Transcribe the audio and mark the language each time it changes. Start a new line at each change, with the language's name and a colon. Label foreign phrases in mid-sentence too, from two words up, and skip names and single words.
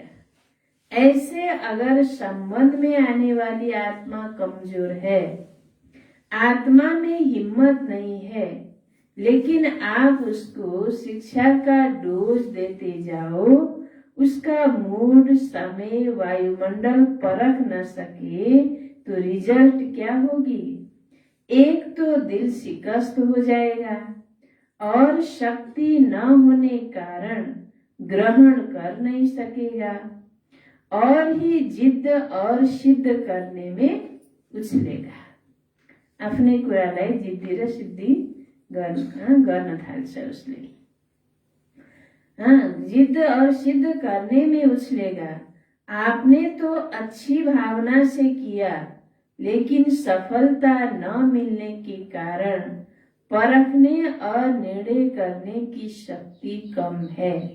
Hindi: ऐसे अगर संबंध में आने वाली आत्मा कमजोर है, आत्मा में हिम्मत नहीं है, लेकिन आप उसको शिक्षा का डोज देते जाओ, उसका मूड, समय, वायुमंडल परख न सके तो रिजल्ट क्या होगी? एक तो दिल शिकस्त हो जाएगा और शक्ति न होने कारण ग्रहण कर नहीं सकेगा और ही जिद्द और सिद्ध करने में उछलेगा।
Nepali: आफ्नै कुरालाई जिद्दी र सिद्धि गर्न थाल्छ उसले।
Hindi: जिद्द और सिद्ध करने में उछलेगा। आपने तो अच्छी भावना से किया, लेकिन सफलता न मिलने के कारण परखने और निर्णय करने की शक्ति कम है।